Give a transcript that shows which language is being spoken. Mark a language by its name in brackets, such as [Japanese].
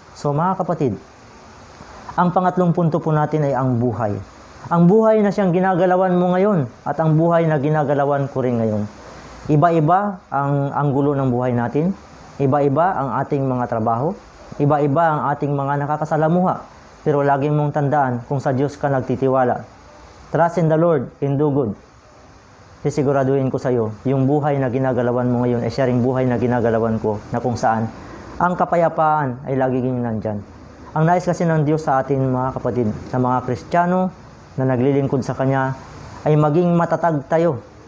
[Filipino] So mga kapatid, ang pangatlong punto po natin ay ang buhay. Ang buhay na siyang ginagalawan mo ngayon at ang buhay na ginagalawan ko rin ngayon. Iba-iba ang anggulo ng buhay natin. Iba-iba ang ating mga trabaho. Iba-iba ang ating mga nakakasalamuha. Pero lagi mong tandaan kung sa Diyos ka nagtitiwala. [English] Trust in the Lord and do good. [Filipino] Sisiguraduhin ko sa iyo, yung buhay na ginagalawan mo ngayon ay siya ring buhay na ginagalawan ko na kung saan ang kapayapaan ay laging nandyan. Ang nais kasi ng Diyos sa atin mga kapatid, na mga Kristiyano na naglilingkod sa Kanya, ay maging matatag tayo.